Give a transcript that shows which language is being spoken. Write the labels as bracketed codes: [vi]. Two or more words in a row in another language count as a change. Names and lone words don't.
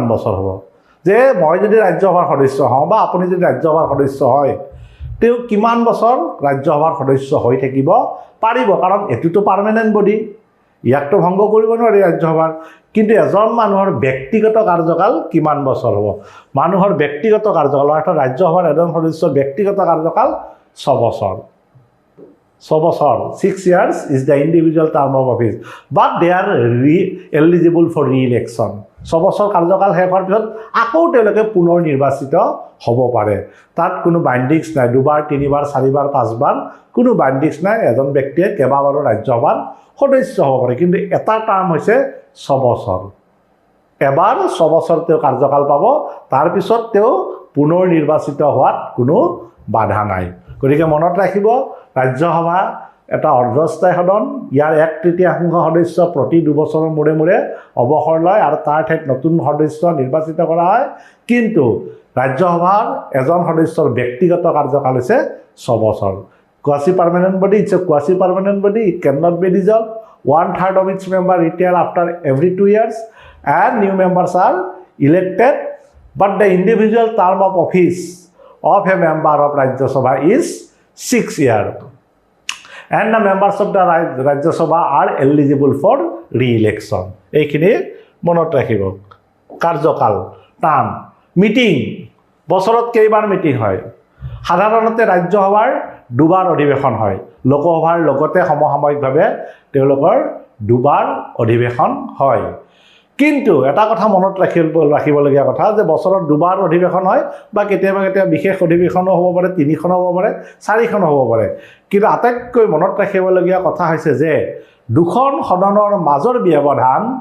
[as] বছৰ হ'ব যে মই যদি ৰাজ্যসভাৰ সদস্য হওঁ বা আপুনি যদি ৰাজ্যসভাৰ সদস্য হয় তেওঁ কিমান বছৰ ৰাজ্যসভাৰ সদস্য হৈ থাকিব পাৰিব কাৰণ এটোটো [en] permanent body [as] ইয়াকটো ভংগ কৰিব নোৱাৰি ৰাজ্যসভাৰ কিন্তু এজন মানুহৰ ব্যক্তিগত কাৰ্যকাল কিমান বছৰ হ'ব মানুহৰ ব্যক্তিগত কাৰ্যকাল অৰ্থাৎ ৰাজ্যসভাৰ এজন সদস্যৰ ব্যক্তিগত কাৰ্যকাল 6 বছৰ [en] 6 years is the individual term of office but they are eligible for re-election [as] 6 বছৰ কাৰ্যকাল শেষ হোৱাৰ পিছত আকৌ তেওঁলোকে পুনৰ নিৰ্বাচিত হ'ব পাৰে তাত কোনো বাইণ্ডিংছ নাই 2বাৰ 3বাৰ 4বাৰ 5বাৰ কোনো বাইণ্ডিংছ নাই এজন ব্যক্তিয়ে কেইবাবাৰো ৰাজ্যসভাৰ সদস্য হ'ব পাৰে কিন্তু এটা টাৰ্ম হৈছে 6 বছৰ এবাৰ 6 বছৰ তেওঁ কাৰ্যকাল পাব তাৰ পিছত তেওঁ পুনৰ নিৰ্বাচিত হোৱাত কোনো বাধা নাই গতিকে মনত ৰাখিব ৰাজ্যসভা এটা অৰ্ধস্থায়ী সদন ইয়াৰ 1/3 সদস্য প্ৰতি 2 বছৰৰ মূৰে মূৰে অৱসৰ লয় আৰু তাৰ ঠাইত নতুন সদস্য নিৰ্বাচিত কৰা হয় কিন্তু ৰাজ্যসভাৰ এজন সদস্যৰ ব্যক্তিগত কাৰ্যকাল হৈছে 6 বছৰ [en] quasi permanent body it's a quasi permanent body it cannot be dissolved 1/3 of its member retire after every 2 years and new members are elected but the individual term of office of a member of Rajya Sabha is 6 years and the members of the Rajya Sabha are eligible for re-election [as] এইখিনি মনত ৰাখিব কাৰ্যকাল [en] term meeting [as] বছৰত কেইবাৰ মিটিং হয় সাধাৰণতে ৰাজ্যসভাৰ 2বাৰ অধিৱেশন হয় লোকসভাৰ লগতে সমসাময়িকভাৱে তেওঁলোকৰ 2বাৰ অধিৱেশন হয় কিন্তু এটা কথা মনত ৰাখিবলগীয়া কথা যে বছৰত 2বাৰ অধিৱেশন হয় বা কেতিয়াবা বিশেষ অধিৱেশনো হ'ব পাৰে 3খন হ'ব পাৰে 4খন হ'ব পাৰে কিন্তু আটাইতকৈ মনত ৰাখিবলগীয়া কথা হৈছে যে দুখন সদনৰ মাজৰ ব্যৱধান